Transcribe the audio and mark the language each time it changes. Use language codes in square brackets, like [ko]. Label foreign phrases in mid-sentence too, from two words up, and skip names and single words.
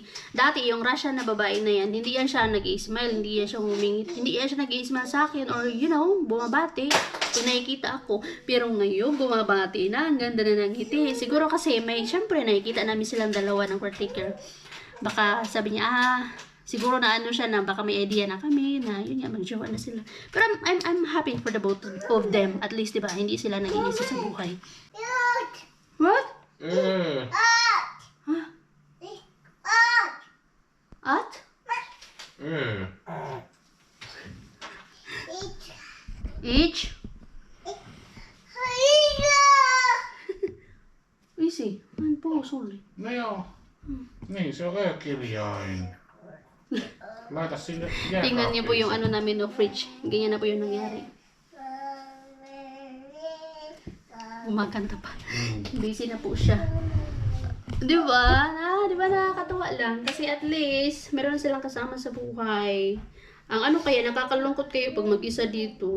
[tl] Dati yung Russian na babae na yan, hindi yan siya nag-i-smile, hindi yan siya humingit, hindi yan siya nag-i-smile sa akin or bumabati kung nakikita ako. Pero ngayon, bumabati na, ang ganda na ng ngiti. Siguro kasi syempre nakikita namin silang dalawa ng caretaker. Baka sabi niya, siguro na siya na baka may idea na kami na yun nga magjowa na sila. [en] Pero I'm happy for the both of them. At least [tl] 'di ba, hindi sila nag-iisa sa buhay. [en] What? Huh? At? Each? Easy. [tl] Ang puso. [fi] No joo. Niin, se on ö-kirjain. Laita sinne jääkaappiin. [tl] Tingnan niyo po yung ano namin no fridge. Ganyan na po yung nangyari. Umakanta pa. Busy na po siya. Di ba? Di ba nakakatuwa lang? Kasi [en] at least, [tl] meron silang kasama sa buhay. Ang ano kaya, nakakalungkot kayo pag mag-isa dito.